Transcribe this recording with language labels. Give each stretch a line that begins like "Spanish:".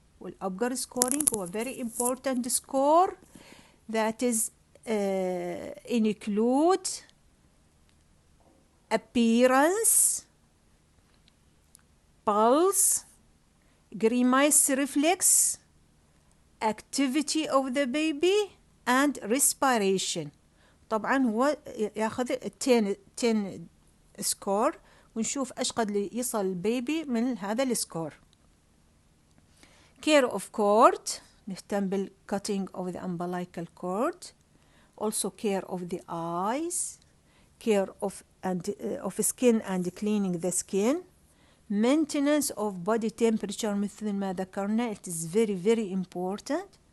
English: والأبجر scoring هو very important score that is include appearance, pulse, grimace reflex, activity of the baby and respiration.
Arabic: طبعا هو ياخذ 10 سكور ونشوف ايش قد يصل البيبي من هذا السكور.
English: care of cord
Arabic: نهتم بال
English: cutting of the umbilical cord. also care of the eyes, care of skin and cleaning the skin, maintenance of body temperature
Arabic: مثل ما ذكرنا,
English: it is very very important.